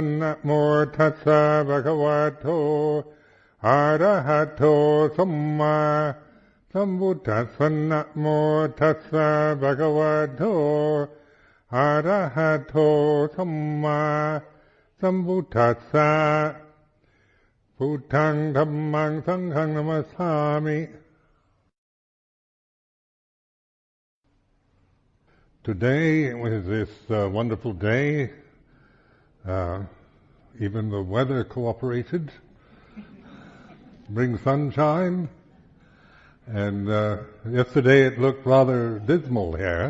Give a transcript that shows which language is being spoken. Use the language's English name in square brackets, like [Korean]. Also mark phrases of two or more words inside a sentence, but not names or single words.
[Pali] Namo tassa bhagavato arahato samma sambuddhassa. Namo tassa bhagavato arahato samma sambuddhassa. Buddhaṃ Dhammaṃ Saṅghaṃ Namasāmi. [English] Today was this wonderful day. Even the weather cooperated. Bring sunshine. And yesterday it looked rather dismal here.